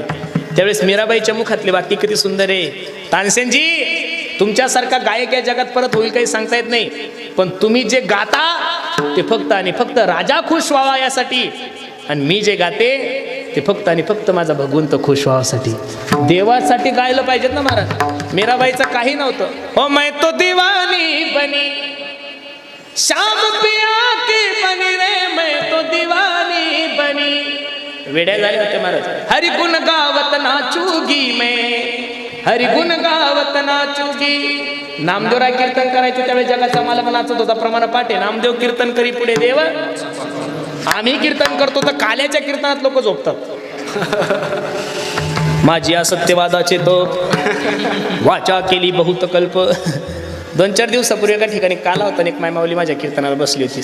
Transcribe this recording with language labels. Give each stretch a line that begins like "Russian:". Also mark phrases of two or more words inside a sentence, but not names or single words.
Marathi: त्यावेळेस मीराबाईच्या मुखातले वाक्य किती सुंदर आहे. तानसेनजी तुमच्यासारखा गायक या जगात परत होईल काही सांगता येत नाही. पण तुम्ही जे गाता ते फक्त आणि फक्त राजा खुश व्हावा यासाठी, आणि मी जे गाते ते फक्त आणि फक्त माझा भगवंत खुश व्हावासाठी, देवासाठी गायलं पाहिजेत ना महाराज. मीराबाईचं काही नव्हतं.
Hindi: हो मैं तो दीवानी बनी श्याम पिया की बनी रे, मैं तो दीवानी बनी.
Marathi: वेड्या झाले होते महाराज.
Hindi: हरि गुण गावत नाचूगी मैं, हरि गुण गावत नाचूगी.
Marathi: नामदेवराय कीर्तन करायचे त्यावेळेस जगाचा मालक नाचत होता प्रमाण पाठे. नामदेव कीर्तन करी पुढे देव, आम्ही कीर्तन करतो तर काल्याच्या कीर्तनात लोक झोपतात. माझी असत्यवादाचे तो वाचा केली बहुत कल्प. 2-4 दिवसापूर्वी एका ठिकाणी काला होता, एक मायमावली माझ्या कीर्तनाला बसली होती.